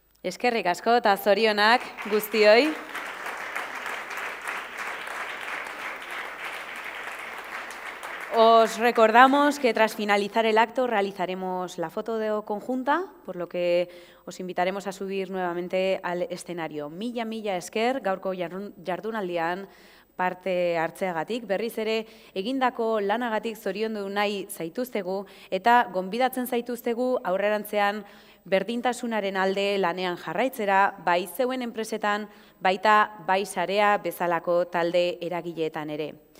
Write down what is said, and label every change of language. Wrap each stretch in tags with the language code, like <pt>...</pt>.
<eu>Eskerrik asko eta zorionak guztioi.</eu> <es>Os recordamos que tras finalizar el acto realizaremos la foto conjunta, por lo que os invitaremos a subir nuevamente al escenario.</es> <eu>Mila esker, gaurko jardunaldian parte hartzeagatik, berriz ere egindako lanagatik zoriondu nahi zaituztegu eta gonbidatzen zaituztegu aurrerantzean berdintasunaren alde lanean jarraitzera, bai zeuen enpresetan, baita bai sarea bezalako talde eragileetan ere.</eu>